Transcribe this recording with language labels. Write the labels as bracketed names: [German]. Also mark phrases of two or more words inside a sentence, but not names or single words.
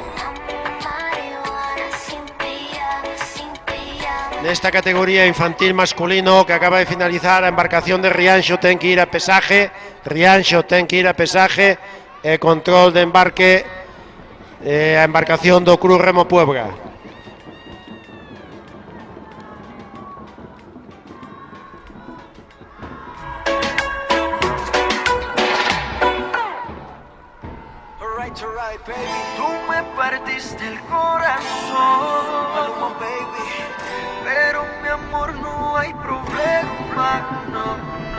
[Galician] Nesta categoría infantil masculino que acaba de finalizar, a embarcación de Rianxo ten que ir a pesaje, e control de embarque a embarcación do Cruz Remo Puebla. [Spanish] Tú me partiste el corazón, baby, pero mi amor no hay problema, no, no.